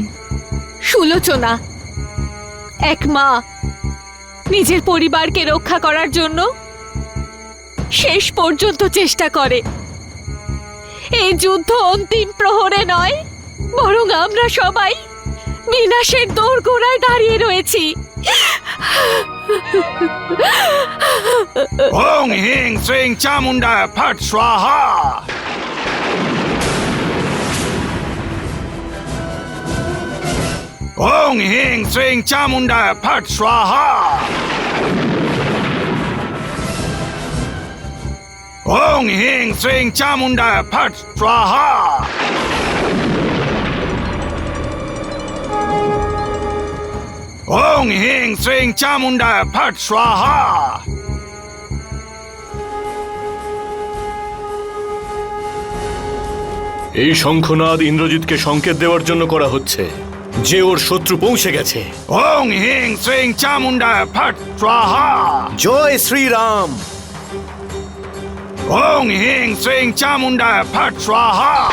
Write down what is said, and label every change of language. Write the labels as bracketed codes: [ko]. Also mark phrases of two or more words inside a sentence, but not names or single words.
[bn] সুলোচনা, এক মা নিজের পরিবারকে রক্ষা করার জন্য শেষ পর্যন্ত চেষ্টা করে। এই যুদ্ধ অন্তিম প্রহরে নয়, বরং আমরা সবাই বিনাশের দোরগোড়ায় দাঁড়িয়ে রয়েছি। [sa] ॐ ह्रीं श्रीं चामुण्डायै फट् स्वाहा. ॐ ह्रीं श्रीं चामुण्डायै फट् स्वाहा. ॐ ह्रीं श्रीं चामुण्डायै फट् स्वाहा. ॐ ह्रीं श्रीं चामुण्डायै फट् स्वाहा. [bn] এই শঙ্খনাদ ইন্দ্রজিৎকে সংকেত দেওয়ার জন্য করা হচ্ছে। যে ওর শত্রু পৌঁছে গেছে। [sa] ওং হিং শ্রিং চামুন্ডায় ফট স্বাহা। [bn] জয় শ্রীরাম। [sa] ওং হিং শ্রিং চামুন্ডায় ফট স্বাহা।